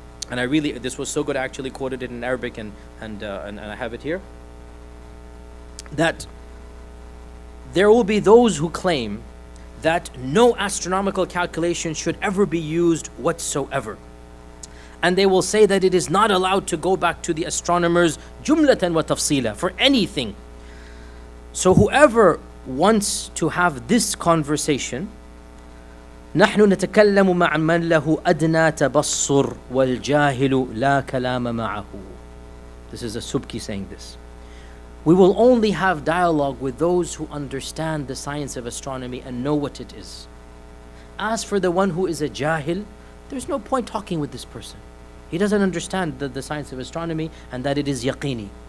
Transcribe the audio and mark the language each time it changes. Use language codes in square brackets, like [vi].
[en] and this was so good, I actually quoted it in Arabic, and I have it here, that there will be those who claim that no astronomical calculation should ever be used whatsoever. And they will say that it is not allowed to go back to the astronomers [ar] jumlatan wa tafsila [en] for anything. So whoever wants to have this conversation, [ar] نحن نتكلم مع من له أدنى تبصر والجاهل لا كلام معه. [en] This is a Subki saying this. We will only have dialogue with those who understand the science of astronomy and know what it is. As for the one who is a jahil, there's no point talking with this person. He doesn't understand the science of astronomy and that it is yaqini.